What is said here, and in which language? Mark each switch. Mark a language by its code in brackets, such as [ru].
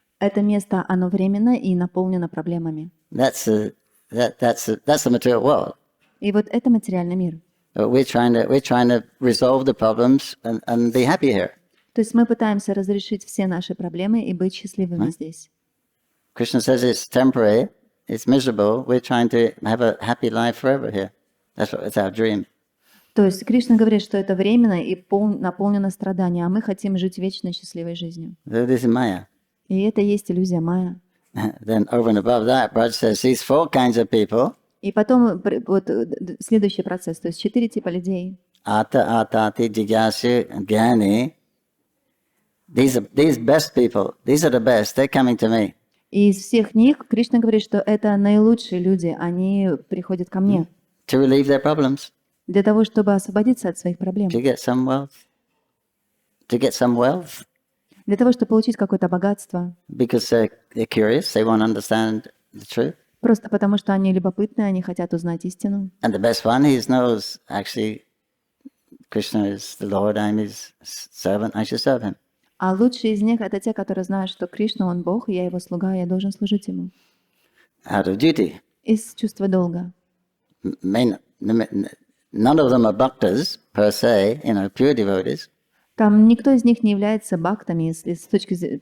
[ru] Это место, оно временно и наполнено проблемами. [en] That's the material world. [ru] И вот это материальный мир. [en] We're trying to resolve the problems and be happy here. [ru] То есть мы пытаемся разрешить все наши проблемы и быть счастливыми здесь. [en] Krishna says it's temporary, it's miserable. We're trying to have a happy life forever here. It's our dream. [ru] То есть Кришна говорит, что это временно и наполнено страданием, а мы хотим жить вечной счастливой жизнью. [en] This is Maya. [ru] И это и есть иллюзия майя. [en] Then over and above that, Braj says these four kinds of people, [ru] И потом вот следующий процесс, то есть 4 типа людей. [en] Ata, Atati, Jigyasu, and Jnani, these best people, these are the best, they're coming to me. [ru] И из всех них Кришна говорит, что это наилучшие люди, они приходят ко мне [en] To relieve their problems, [ru] для того, чтобы освободиться от своих проблем, [en] to get some wealth, [ru] для того, чтобы получить какое-то богатство, [en] because they're curious, they want to understand the truth. [ru] просто потому что они любопытны, они хотят узнать истину. [en] And the best one, he knows actually Krishna is the Lord, I'm his servant, I should serve him. [ru] А лучшие из них — это те, которые знают, что Кришна, Он Бог, и я Его слуга, и я должен служить Ему. [en] Out of duty. [ru] Из чувства долга. [en] None of them are bhaktas per se, pure devotees. [ru] Там никто из них не является бхактами, если с точки